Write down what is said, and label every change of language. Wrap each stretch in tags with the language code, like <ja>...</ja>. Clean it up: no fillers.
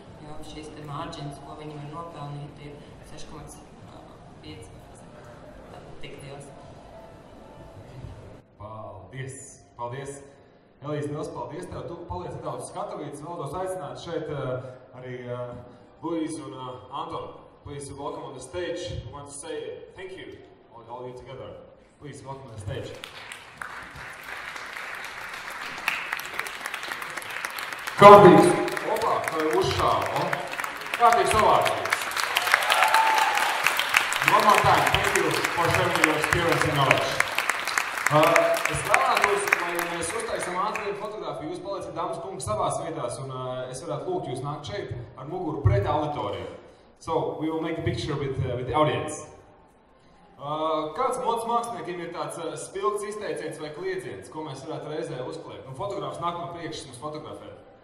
<lv>Jo šīs te margins, ko viņi var nopelnīt, ir 6,5. Tik liels. Paldies! Paldies! Elīza, liels paldies tev! Tu paliec nedaudz skatavītes. Vēlos aicināt šeit arī Luīzu un Antonu.</lv> <en>Please welcome on the stage. We want to say thank you, all you together. Please welcome on the stage.</en> <lv>Kārtīgs, opā, kā ir uzšāva, kārtīgs ovācijas.</lv> <en>One more time, thank you for sharing your experience and knowledge.</en> <lv>Es vēlētos, lai mēs uztaisam ātriem fotogrāfiju, jūs palieciet dāmas kungi savās vietās, un es varētu lūgt jūs nākt šeit ar muguru pret auditoriju.</lv> <en>So, we will make a picture with the audience.</en> <lv>Kāds modes māksliniekiem ir tāds spilgts izteiciens vai kliedziens, ko mēs varētu reizē uzkliegt? Kurš nāk no priekšas mums fotografēt?</lv>